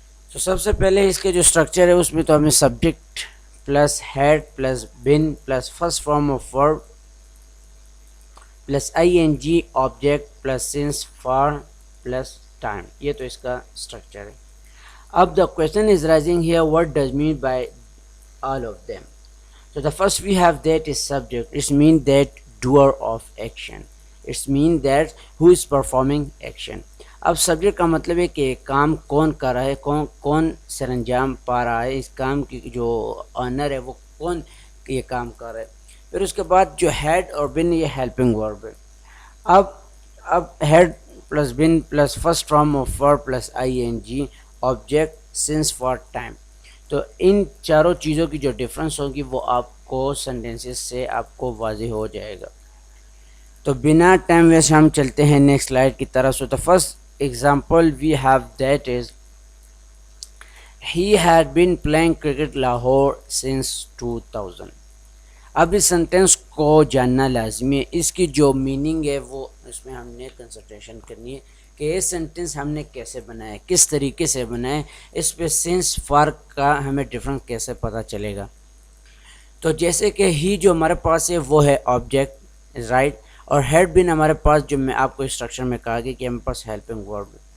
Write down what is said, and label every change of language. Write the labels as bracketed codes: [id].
[ur] تو سب سے پہلے اس کے جو اسٹرکچر ہے اس میں تو ہمیں subject plus head plus bin plus first form of verb plus ing object plus since for plus time, یہ تو اس کا اسٹرکچر ہے. [en] اب the question is rising here, what does mean by all of them? So the first we have that is subject. It means that doer of action. It means that who is performing action. [ur] اب subject کا مطلب ہے کہ کام کون کر رہا ہے, کون سر انجام پا رہا ہے, اس کام کی جو آنر ہے وہ کون یہ کام کر رہا ہے. پھر اس کے بعد جو ہیڈ اور بن, یہ ہیلپنگ ورب ہے. اب head plus bin plus first form of verb plus ing object since for time. تو ان چاروں چیزوں کی جو ڈفرینس ہوگی وہ آپ کو سینٹینسز سے آپ کو واضح ہو جائے گا. تو بنا ٹائم ویسٹ ہم چلتے ہیں نیکسٹ سلائڈ کی طرف. [en] So the first example we have that is he had been playing cricket Lahore since 2000. [ur] اب اس سنٹینس کو جاننا لازمی ہے, اس کی جو میننگ ہے وہ اس میں ہم نے کنسنٹریشن کرنی ہے کہ یہ سنٹینس ہم نے کیسے بنایا ہے, کس طریقے سے بنایا ہے, اس پہ سینس فارق کا ہمیں ڈفرنس کیسے پتہ چلے گا. تو جیسے کہ ہی جو ہمارے پاس ہے وہ ہے آبجیکٹ رائٹ, اور ہیڈ بن ہمارے پاس جو میں آپ کو انسٹرکشن میں کہا گیا کہ ہمارے پاس ہیلپنگ ورب.